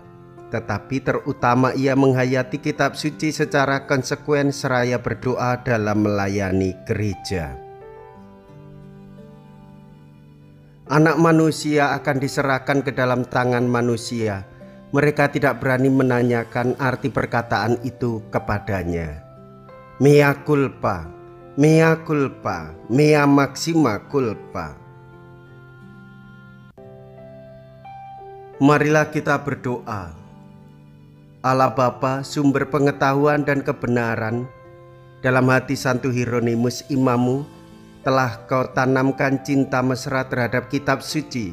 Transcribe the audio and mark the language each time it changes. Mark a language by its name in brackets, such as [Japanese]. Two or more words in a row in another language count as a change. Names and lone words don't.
[Indonesian] Tetapi terutama ia menghayati kitab suci secara konsekuen seraya berdoa dalam melayani gereja. Anak manusia akan diserahkan ke dalam tangan manusia. Mereka tidak berani menanyakan arti perkataan itu kepadanya. [Latin] Mea culpa, mea culpa, mea maxima culpa. [Indonesian] Marilah kita berdoa. Allah Bapa, sumber pengetahuan dan kebenaran, dalam hati Santo Hieronymus imammu telah kau tanamkan cinta mesra terhadap kitab suci.